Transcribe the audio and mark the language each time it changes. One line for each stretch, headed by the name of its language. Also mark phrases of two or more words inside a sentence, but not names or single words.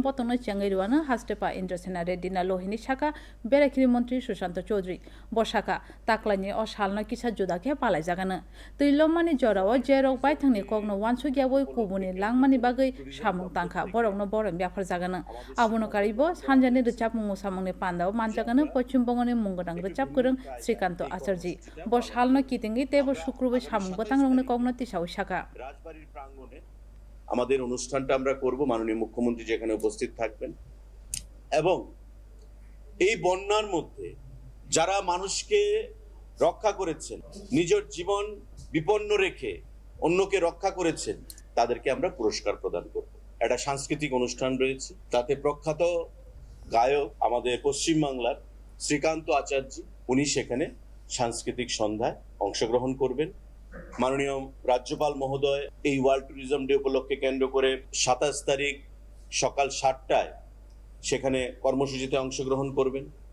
Kok Borok: बतंनो चेंगैरुआनो हास्टेपा इन्द्रसेना रेड्डिना लोहिनि साका बेरायखिरि मन्त्री सुशांत चौधरी बसाका ताक्लायनि अ सालनो किसा जुदाके पालाय जागानो तैलमानि जराव जेरक बायथांनि ककनो वानसु ग्याबोय कुबुनि लांमानि बागै सामुं तांखा बरकनो बरं ब्याफार जागानो आबुनो कारिबो सानजानि रिचाप मुसामुंनि पान्दाव मानजागानो पश्चिम बंगनि मुंगदां रिचाप गोरों श्रीकांत आचार्य ब सालनो कितिंगि तेबो शुक्रबै सामुं बतां रंनो ककनो तिसाव शाखा
Bangla: রাজবাড়ির প্রাঙ্গণে আমাদের অনুষ্ঠানটা আমরা করব মাননীয় মুখ্যমন্ত্রী যেখানে উপস্থিত থাকবেন এবং এই বন্যার মধ্যে যারা মানুষকে রক্ষা করেছেন নিজের জীবন বিপন্ন রেখে অন্যকে রক্ষা করেছেন তাদেরকে আমরা পুরস্কার প্রদান করব একটা সাংস্কৃতিক অনুষ্ঠান রয়েছে তাতে প্রখ্যাত গায়ক আমাদের পশ্চিম বাংলার শ্রীকান্ত আচার্য উনি সেখানে সাংস্কৃতিক সন্ধ্যায় অংশগ্রহণ করবেন মাননীয় রাজ্যপাল মহোদয় এই ওয়ার্ল্ড ট্যুরিজম ডে উপলক্ষে কেন্দ্র করে 27 তারিখ সকাল 7টায় সেখানে কর্মসূচিতে অংশগ্রহণ করবেন